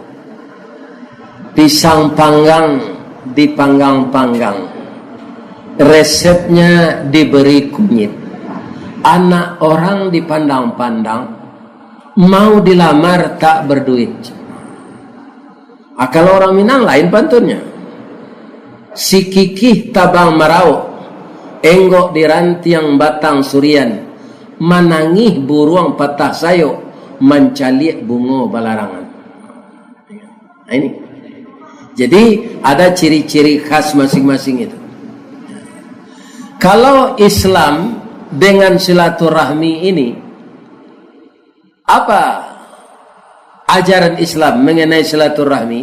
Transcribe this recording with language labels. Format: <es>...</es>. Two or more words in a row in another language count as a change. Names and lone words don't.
<id>Pisang panggang dipanggang-panggang, resepnya diberi kunyit, anak orang dipandang-pandang, mau dilamar tak berduit. Kalau orang Minang lain pantunnya.</id> <min>Si kikih tabang marau, enggok di rantiang batang surian, manangih buruang patah sayo, mencaliak bungo balarangan.</min> <id>Nah, ini. Jadi ada ciri-ciri khas masing-masing itu. Kalau Islam dengan silaturahmi ini, apa ajaran Islam mengenai silaturahmi?</id>